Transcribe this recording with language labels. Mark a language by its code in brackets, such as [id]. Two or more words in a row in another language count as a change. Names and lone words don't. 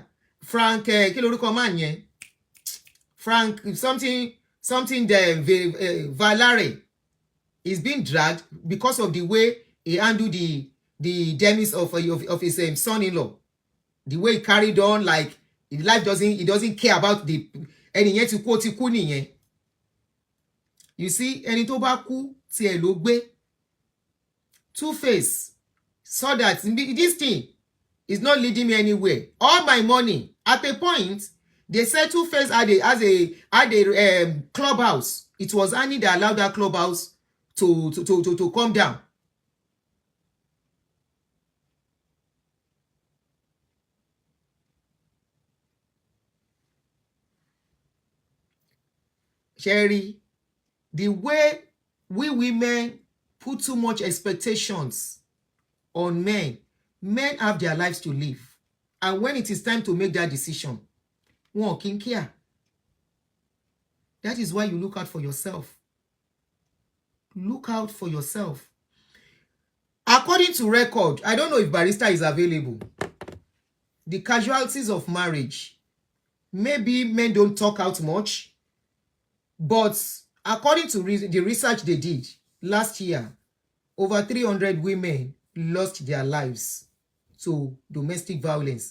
[en] Frank, Frank, something Valare is being dragged because of the way he handled the demise of his son-in-law. The way he carried on, like his life he doesn't care about the [yo] ẹni yẹn ti kú nìyẹn. [en] You see, [yo] ẹni tó bá kú tiẹ̀ ló gbé. [en] Tuface saw that this thing is not leading me anywhere. All my money, at a point, they said Tuface had a clubhouse. It was Annie that allowed that clubhouse to come down. Sherry, the way we women put too much expectations on men have their lives to live. And when it is time to make that decision, [yo] wọn kì í care. [en] That is why you look out for yourself. Look out for yourself. According to record, I don't know if Barrister is available. The casualties of marriage. Maybe men don't talk out much. But according to the research they did last year, over 300 women lost their lives to domestic violence.